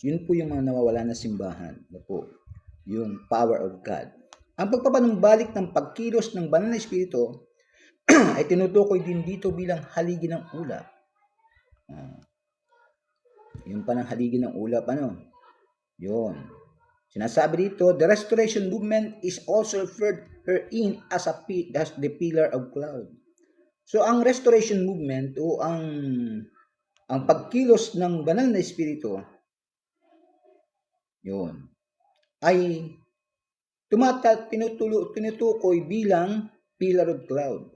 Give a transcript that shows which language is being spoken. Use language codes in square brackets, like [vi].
[tl] Yun po yung mga nawawala na simbahan, yung [en] power of God. [tl] Ang pagpapanumbalik ng pagkilos ng banal na Espiritu ay tinutukoy din dito bilang haligi ng ulap. Yung pa ng haligi ng ulap, Yun. Sinasabi dito, [en] the restoration movement is also referred herein as the pillar of cloud. [tl] So, ang restoration movement o ang pagkilos ng banal na Espiritu, yun, ay tinutukoy bilang pillar of cloud.